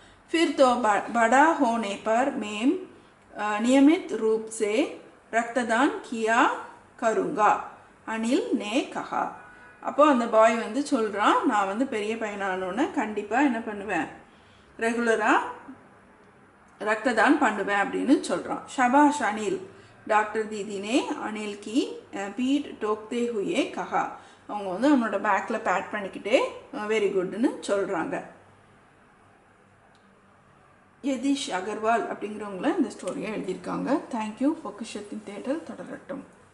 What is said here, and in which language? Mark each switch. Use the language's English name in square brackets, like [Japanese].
[Hindi] फिर तो बड़ा होने पर मैं नियमित रूप से रक्तदान किया करूँगा, अनिल ने कहा. [Tamil] அப்போ அந்த பாய் வந்து சொல்கிறான், நான் வந்து பெரிய பையனானோன்னு கண்டிப்பாக என்ன பண்ணுவேன், ரெகுலராக ரக்ததான் பண்ணுவேன் அப்படின்னு சொல்கிறான். [Hindi] ஷபாஷ் அனில், டாக்டர் दीदी ने अनिल की पीठ टोकते हुए कहा. [Tamil] அவங்க வந்து அவனோட பேக்கில் பேட் பண்ணிக்கிட்டே வெரி குட்னு சொல்கிறாங்க. யதீஷ் அகர்வால் அப்படிங்கிறவங்கள இந்த ஸ்டோரியை எழுதியிருக்காங்க. தேங்க்யூ. பொக்கிஷத்தின் தேடல் தொடரட்டும்.